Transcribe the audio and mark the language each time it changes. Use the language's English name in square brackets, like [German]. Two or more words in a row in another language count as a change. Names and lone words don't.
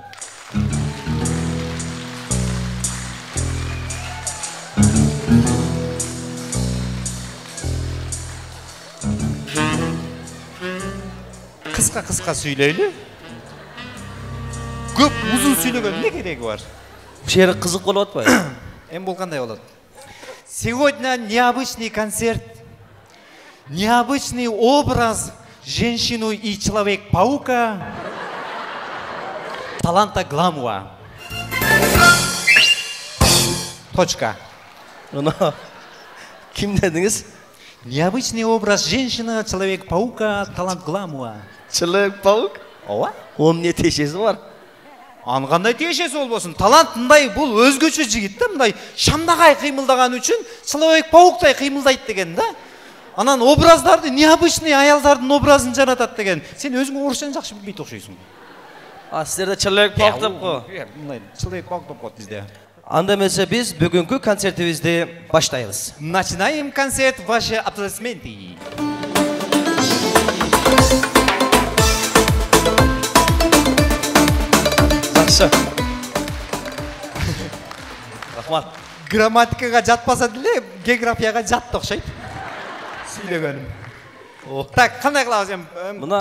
[Kyrgyz] Кыска сүйлөйлү. Көп узун сүйлөгөн эмне кереги бар? Бул жери кызык болуп атпайбы? Эми бул кандай болот? [Russian] Сегодня необычный концерт. Необычный образ женщину и Человек-паука. Таланта Гламова. Точка. [Kyrgyz] Ким дедиңиз? [Russian] Необычный образ женщина, Человек-паука, талант Гламова. Человек-паук? [Kyrgyz] Ооба. Onun эмне тиешеси бар? Аны кандай тиешеси болбосун? Талант мындай, бул өзгөчө жигит да, мындай шамдагай кыймылдаган үчүн Человек-пауктай кыймылдайт деген да. Анан образдарды, необычный аялдардын образын жаратат деген. Сен өзүң орусчаны жакшы билбейт окшойсуң. Силерде Человек-паук деп го. Мындай Человек-паук деп коет бизде. Анда эмесе биз бүгүнкү концертибизди баштайбыз. [Russian] Начинаем концерт, ваши аплодисменты. [Kyrgyz] Жакшы. Рахмат. Грамматикага жатпаса деле, географияга жатты окшойт. Сүйлөгөнүм. Так, кандай кылабыз эми?